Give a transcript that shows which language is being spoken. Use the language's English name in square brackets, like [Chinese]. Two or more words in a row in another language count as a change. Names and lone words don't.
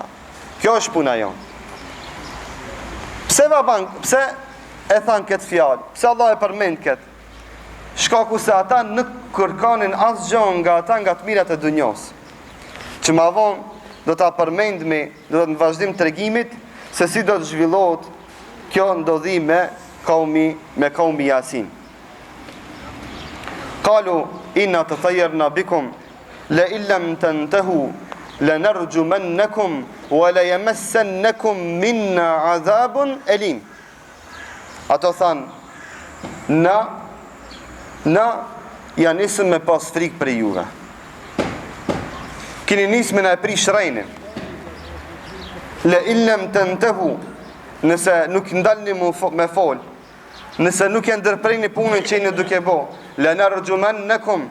[Albanian] Kjo është puna jonë. Pse e thanë këtë fjalë? Pse Allah e përmend këtë? Shkaku se ata nuk kërkanin asgjë nga ata nga të mirat e dunjos. Që ma vonë do ta përmendmi, do të në vazhdim tregimit se si do të zhvillohet kjo ndodhi me kaumi Yasin. [Arabic] قالوا إنا تطيرنا بكم لئن لم تنتهوا لنرجمنكم وليمسنكم منا عذاب أليم. [Albanian] Ato thanë na ja nisëm me pas frikë për juve. Kini nisë me na e prish rejnë. [Arabic] لئن لم تنتهوا, [Albanian] nëse nuk ndalni me fol, nëse nuk e ndërprejni punën që jeni duke bo, lanarjumannakum.